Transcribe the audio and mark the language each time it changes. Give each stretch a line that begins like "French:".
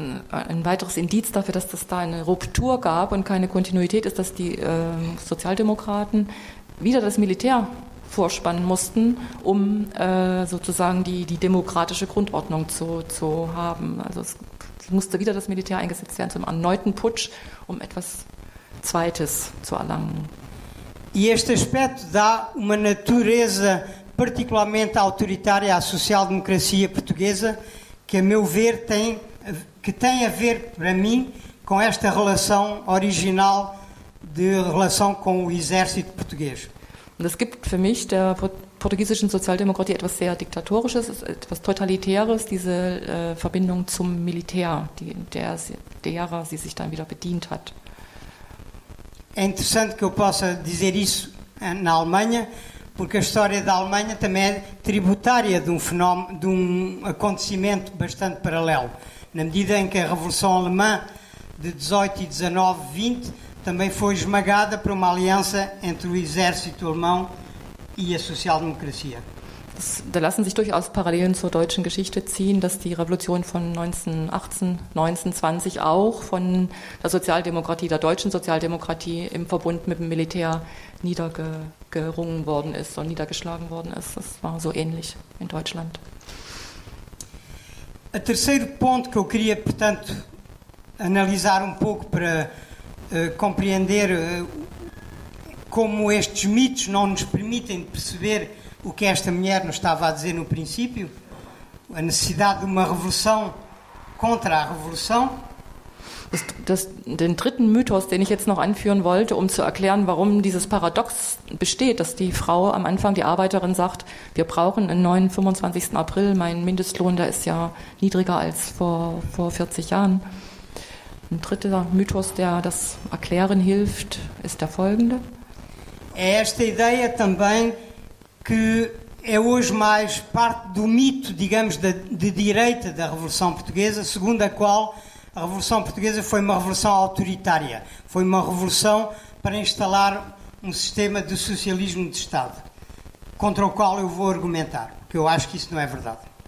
German: Ein weiteres Indiz dafür, dass es da eine Ruptur gab und keine Kontinuität ist, dass die Sozialdemokraten wieder das Militär vorspannen mussten, um sozusagen die demokratische Grundordnung zu haben. Also es musste wieder das Militär eingesetzt werden zum erneuten Putsch, um etwas Zweites zu erlangen.
Portuguese: E este aspecto dá uma natureza particularmente autoritária à social-democracia portuguesa, que a meu ver tem a ver, para mim, com esta relação original de relação com o exército português.
German: Und es gibt für mich der portugiesischen Sozialdemokratie etwas sehr Diktatorisches, etwas Totalitäres, diese Verbindung zum Militär, derer sie sich dann wieder bedient hat.
Portuguese: é interessante que eu possa dizer isso na Alemanha, porque a história da Alemanha também é tributária de um fenómeno, de um acontecimento bastante paralelo, na medida em que a Revolução Alemã de 18 e 19, 20 também foi esmagada por uma aliança entre o exército alemão e a social-democracia.
German: Da lassen sich durchaus Parallelen zur deutschen Geschichte ziehen, dass die Revolution von 1918, 1920 auch von der Sozialdemokratie, der deutschen Sozialdemokratie im Verbund mit dem Militär niedergerungen worden ist und niedergeschlagen worden ist. Das war so ähnlich in Deutschland.
Portuguese: O terceiro ponto que eu queria, portanto, analisar pouco para compreender como estes mitos não nos permitem perceber o que esta mulher nos estava a dizer no princípio, a necessidade de uma revolução contra a revolução.
German: Den dritten Mythos, den ich jetzt noch anführen wollte, um zu erklären, warum dieses Paradox besteht, dass die Frau am Anfang, die Arbeiterin, sagt, wir brauchen einen neuen 25. April, mein Mindestlohn, der ist ja niedriger als vor 40 Jahren. Ein dritter Mythos, der das erklären hilft, ist der folgende.
Portuguese: É esta ideia também que é hoje mais parte do mito, digamos, de direita da Revolução Portuguesa, segundo a qual a Revolução Portuguesa foi uma revolução autoritária, foi uma revolução para instalar um sistema de socialismo de Estado, contra o qual eu vou argumentar, porque eu acho que isso não é verdade.